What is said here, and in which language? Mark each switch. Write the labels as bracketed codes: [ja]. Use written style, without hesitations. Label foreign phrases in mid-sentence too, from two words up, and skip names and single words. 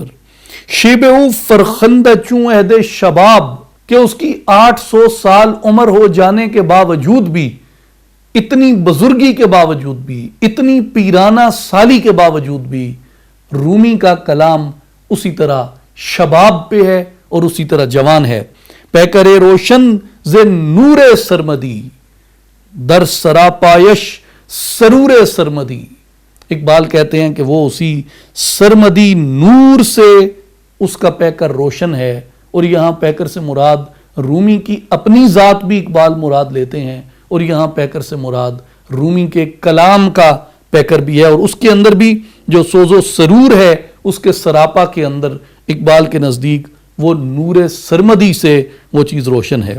[fa] شیب او فرخندہ چوں عہد شباب، [ur] کہ اس کی 800 سال عمر ہو جانے کے باوجود بھی، اتنی بزرگی کے باوجود بھی، اتنی پیرانہ سالی کے باوجود بھی، رومی کا کلام اسی طرح شباب پہ ہے اور اسی طرح جوان ہے۔ [fa] پیکر روشن ز نور سرمدی، در سراپایش سرور سرمدی۔ [ur] اقبال کہتے ہیں کہ وہ اسی سرمدی نور سے اس کا پیکر روشن ہے، اور یہاں پیکر سے مراد رومی کی اپنی ذات بھی اقبال مراد لیتے ہیں، اور یہاں پیکر سے مراد رومی کے کلام کا پیکر بھی ہے، اور اس کے اندر بھی جو سوز و سرور ہے اس کے سراپا کے اندر اقبال کے نزدیک وہ نور سرمدی سے وہ چیز روشن ہے۔